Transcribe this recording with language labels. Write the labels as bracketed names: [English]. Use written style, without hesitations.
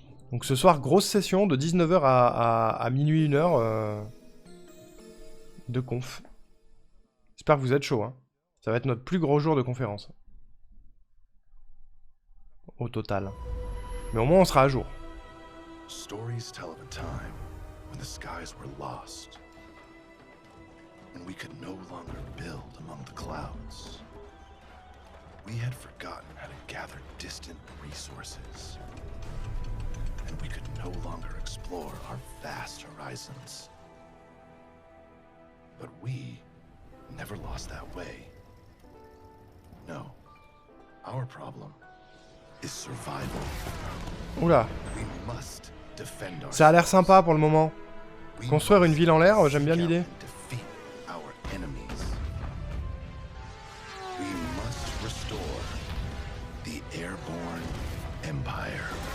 [French] Donc ce soir, grosse session de 19h à minuit 1h de conf. J'espère que vous êtes chaud, hein. Ça va être notre plus gros jour de conférence. Au total. Mais au moins on sera à jour. [English] Stories tell of a time when the skies were lost, and we could no longer build among the clouds. We had forgotten how to gather distant resources, and we could no longer explore our vast horizons. But we never lost that way. No, our problem is survival. Oula. We must defend our [French] Ça a l'air sympa pour le moment. Construire une ville en l'air, j'aime bien l'idée. [English] defeat our enemies. We must restore the Airborne Empire.